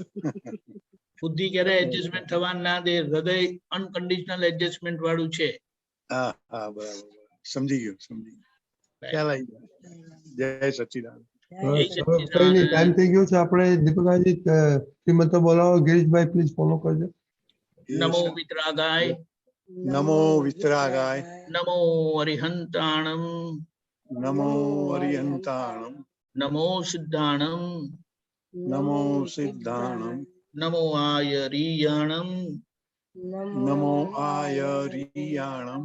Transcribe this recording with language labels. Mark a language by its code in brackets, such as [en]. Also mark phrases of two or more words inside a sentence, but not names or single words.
[gu] બુદ્ધિ ક્યારે એડજસ્ટમેન્ટ થવા ના દે. હૃદય [en] unconditional adjustment [gu] વાળું છે. હા હા, બરાબર, સમજી ગયો. ખ્યાલ આવી ગયો. જય સચ્ચિદાનંદ. ટાઈમ થઈ ગયો છે. આપણે દીપકાજી શ્રીમંત બોલાવો. ગિરીશભાઈ [en] please follow [gu] કરજો. [pra] नमो वितरागाय नमो वितरागाय नमो अरिहंताणम नमो अरिहंताणम नमो सिद्धाणम नमो सिद्धाणम नमो आयरीयाणम नमो आयरियाणम